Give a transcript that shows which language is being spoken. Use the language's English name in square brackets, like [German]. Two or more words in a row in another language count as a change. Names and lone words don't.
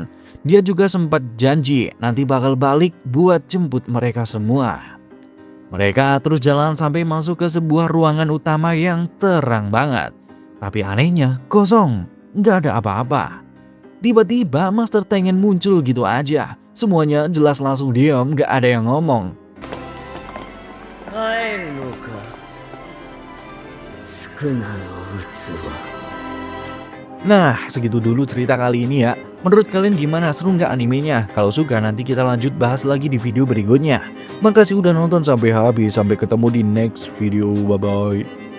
[Indonesian] Dia juga sempat janji nanti bakal balik buat jemput mereka semua. Mereka terus jalan sampai masuk ke sebuah ruangan utama yang terang banget. Tapi anehnya kosong, nggak ada apa-apa. Tiba-tiba Master Tengen muncul gitu aja. Semuanya jelas langsung diam, gak ada yang ngomong. [Japanese] 帰るのか宿儺の器 [Indonesian] Nah, segitu dulu cerita kali ini ya. Menurut kalian gimana? Seru nggak animenya? Kalau suka nanti kita lanjut bahas lagi di video berikutnya. Makasih udah nonton sampai habis. Sampai ketemu di [English] next video. [Indonesian] Bye-bye.